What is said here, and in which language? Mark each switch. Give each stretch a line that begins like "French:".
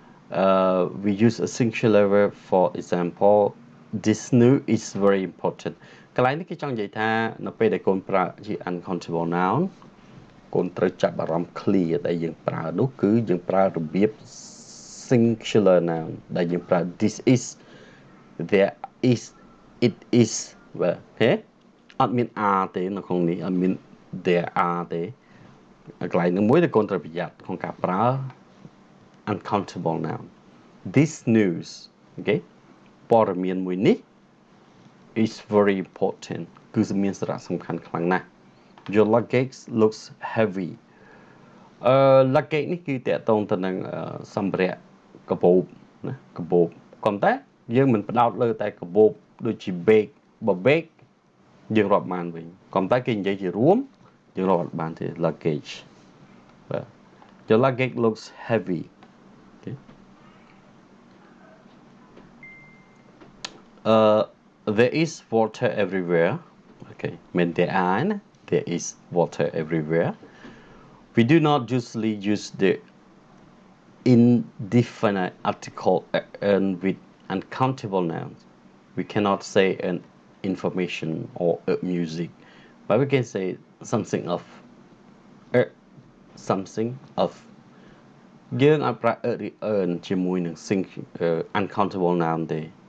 English: We use a singular verb. For example, this new is very important.
Khmer: កន្លែងនេះគេចង់និយាយថានៅពេលដែលកូនប្រើជា uncountable noun កូនត្រូវចាប់អារម្មណ៍ clear ដែលយើងប្រើនោះគឺយើងប្រើរបៀប singular noun ដែលយើងប្រើ
English: this is, there is, it is
Khmer: បាទហេអត់មាន are ទេនៅក្នុងនេះអត់មាន
English: there are
Khmer: ទេកន្លែងនេះមួយដែលកូនត្រូវប្រយ័ត្នក្នុងការប្រើ uncountable noun.
English: This news, okay,
Khmer: ព័ត៌មានមួយនេះ
English: is very important
Khmer: គឺមានសារៈសំខាន់ខ្លាំងណាស់
English: Your luggage looks heavy.
Khmer: Luggage នេះគឺតកតងទៅនឹងសម្ភារៈកាបូបណាកាបូបប៉ុន្តែយើងមិនផ្ដោតលើតែកាបូបដូចជា bag បើ bag យើងរាប់បានវិញប៉ុន្តែគេនិយាយជារួមយើងរាប់អត់បានទេ luggage បាទ
English: Your luggage looks heavy. Okay. There is water everywhere. Okay, when there is water everywhere. We do not usually use the indefinite article with uncountable nouns. We cannot say an information or music, but we can say something of something of
Khmer: យើងអាចប្រើ earn ជាមួយនឹង uncountable noun ទេ